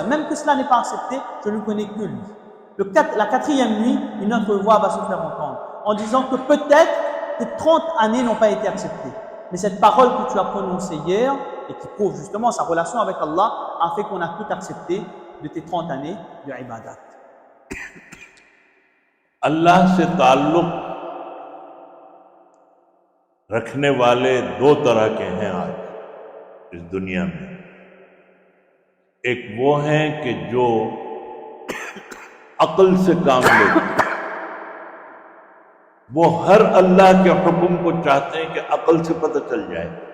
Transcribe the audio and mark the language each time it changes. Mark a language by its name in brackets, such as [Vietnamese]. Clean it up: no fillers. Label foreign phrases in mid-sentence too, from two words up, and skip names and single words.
[French] Même que cela n'est pas accepté, je ne connais que lui. La 4e nuit, une autre voix va se faire entendre, en disant que peut-être tes 30 années n'ont pas été acceptées. Mais cette parole que tu as prononcée hier, et qui prouve justement sa relation avec Allah, a fait qu'on a tout accepté de tes 30 années de ibadat. [Hindi] अल्लाह से ताल्लुक रखने वाले 2 तरह के हैं आज इस दुनिया में। एक वो हैं कि जो अक्ल से काम लेते हैं, वो हर अल्लाह के हुक्म को चाहते हैं कि अक्ल से पता चल जाए।